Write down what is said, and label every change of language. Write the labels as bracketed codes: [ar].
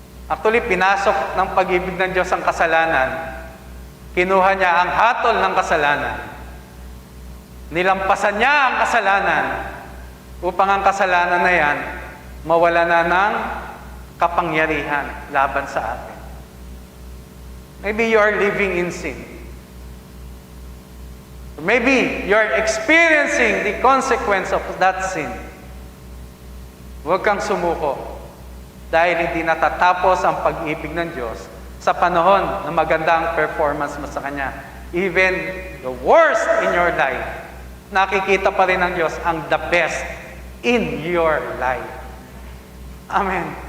[tl] Actually, pinasok ng pag-ibig ng Diyos ang kasalanan. Kinuha niya ang hatol ng kasalanan. Nilampasan niya ang kasalanan upang ang kasalanan na yan mawala na ng kapangyarihan laban sa atin. [en] Maybe you are living in sin. Maybe you are experiencing the consequence of that sin. [tl] Huwag kang sumuko dahil hindi natatapos ang pag-ibig ng Diyos sa panahon na maganda ang performance mo sa Kanya. [en] Even the worst in your life, [tl] nakikita pa rin ng Diyos ang [en] the best in your life. Amen.